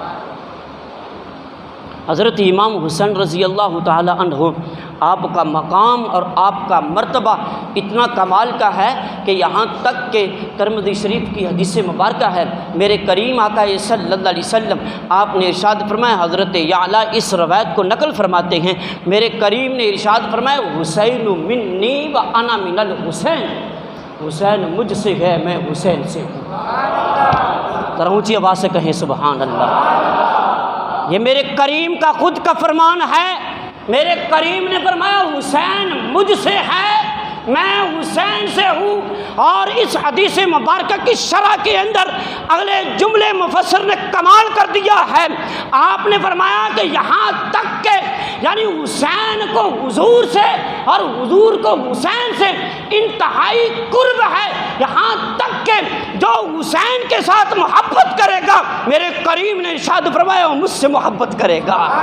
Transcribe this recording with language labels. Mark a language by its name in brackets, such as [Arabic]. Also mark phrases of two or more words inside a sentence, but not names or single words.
[Urdu] حضرت امام حسین رضی اللہ تعالی عنہ آپ کا مقام اور آپ کا مرتبہ اتنا کمال کا ہے کہ یہاں تک کہ ترمذی شریف کی حدیث مبارکہ ہے، میرے کریم آقا صلی اللہ علیہ وسلم آپ نے ارشاد فرمایا، حضرت یعلا اس روایت کو نقل فرماتے ہیں، میرے کریم نے ارشاد فرمایا [Arabic] حسین منی و انا من الحسین، [Urdu] حسین مجھ سے ہے میں حسین سے ہوں۔ ذرا اونچی آواز سے کہیں سبحان اللہ۔ یہ میرے کریم کا خود کا فرمان ہے، میرے کریم نے فرمایا حسین مجھ سے ہے میں حسین سے ہوں، اور اس حدیث مبارکہ کی شرح کے اندر اگلے جملے مفسر نے کمال کر دیا ہے، آپ نے فرمایا کہ یہاں تک کہ یعنی حسین کو حضور سے اور حضور کو حسین سے انتہائی قرب ہے، یہاں تک کہ جو حسین کے ساتھ محبت کرے گا میرے کریم نے ارشاد فرمایا وہ مجھ سے محبت کرے گا۔